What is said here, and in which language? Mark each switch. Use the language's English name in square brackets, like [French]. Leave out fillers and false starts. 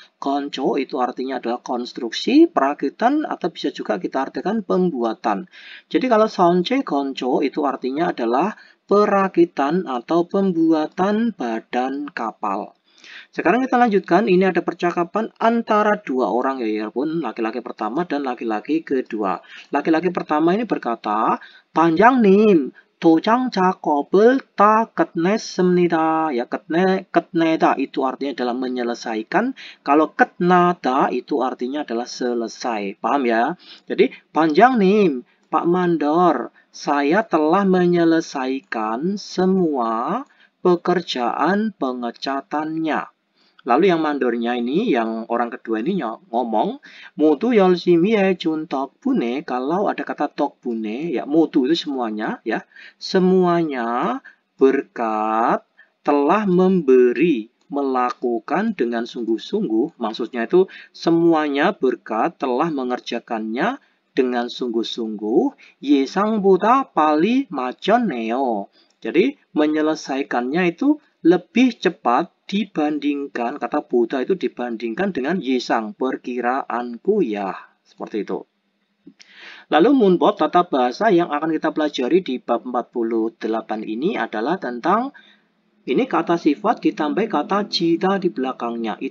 [Indonesian] Konco itu artinya adalah konstruksi, perakitan, atau bisa juga kita artikan pembuatan. Jadi kalau sonje konco itu artinya adalah perakitan atau pembuatan badan kapal. Sekarang kita lanjutkan, ini ada percakapan antara dua orang ya pun, laki-laki pertama dan laki-laki kedua. Laki-laki pertama ini berkata, [Korean] "반장님, 도장 작업을 다 끝냈습니다." [Indonesian] Ya, 끝내다 itu artinya adalah menyelesaikan. Kalau 끝나다 itu artinya adalah selesai. Paham ya? Jadi, "반장님, Pak Mandor, saya telah menyelesaikan semua pekerjaan pengecatannya." Lalu yang mandornya ini, yang orang kedua ini ngomong, [Korean] "모두 열심히 해준 덕분에." [Indonesian] Kalau ada kata 덕분에, ya 모두 itu semuanya, ya. Semuanya berkat telah memberi, melakukan dengan sungguh-sungguh. Maksudnya itu semuanya berkat telah mengerjakannya dengan sungguh-sungguh. [Korean] 예상보다 빨리 마쳤네요. [Indonesian] Jadi menyelesaikannya itu lebih cepat dibandingkan, kata boda itu dibandingkan dengan yesang, perkiraanku ya. Seperti itu. Lalu munbot, tata bahasa yang akan kita pelajari di bab 48 ini adalah tentang ini kata sifat ditambah kata jida di belakangnya.